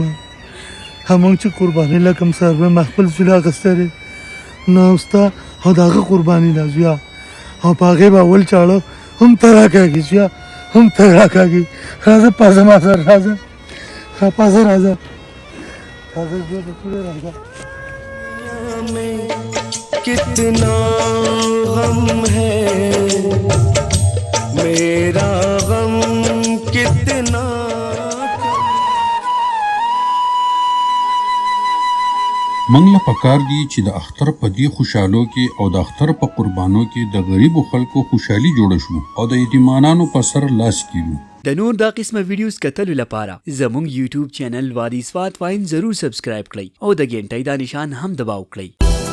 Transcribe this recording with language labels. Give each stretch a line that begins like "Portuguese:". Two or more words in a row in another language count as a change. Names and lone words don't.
Pashto: همونږ چې قربانۍ له کوم څاروی ما خپل زوی له اخیستی دی نو هم ستا او د هغه قرباني ده زویه، او په هغې به اول چاړه هم ته راکاږي زویه، هم ته راکاږي. راځه پازه ما سره راځه، پازه راځه پازه زویه بچوړی راځه.
Urdu: کتنا غم ہے میرا غم کتنا
Pashto: موږ له پکار دي چې د اختر په دې خوشحالو کې او د اختر په قربانو کې د غریبو خلکو خوشحالي جوړه شو او د یتیمانانو په سر لاس کیږو. د نور دا قسمه ویډیوز کتلو لپاره زموږ یوټیوب چینل وادي سوات واین ضرور سبسکرایب کړئ او د ګنټۍ دا نشان هم دباو کړئ.